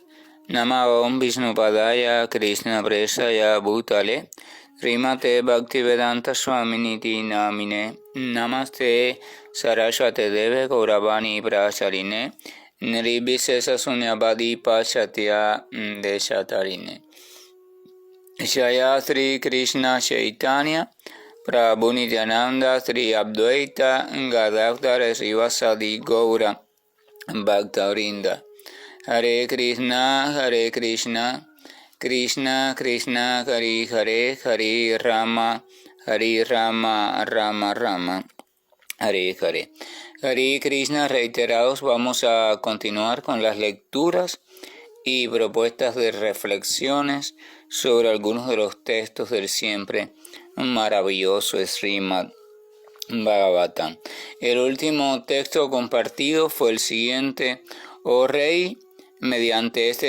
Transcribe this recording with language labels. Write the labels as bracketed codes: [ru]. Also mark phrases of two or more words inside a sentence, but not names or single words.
[sa] Namo Vishnupadaya Krishna Presaya Bhutale Srimate Bhaktivedanta Swaminiti Namine Namaste Saraswate Deve Gauravani Pracharine Nirvishesha Sunyavadi Pachatya Deshatarine Jaya Sri Krishna Chaitanya Prabhu Nityananda Sri Advaita Gadadhara Srivasadi Gaura Bhakta-vrinda. Hare Krishna, Krishna Krishna, Hare Hare, Hare Rama, Rama Rama, Hare Hare. Hare Krishna, [es] reiterados, vamos a continuar con las lecturas y propuestas de reflexiones sobre algunos de los textos del siempre maravilloso Srimad Bhagavatam. El último texto compartido fue el siguiente: oh Rey, mediante este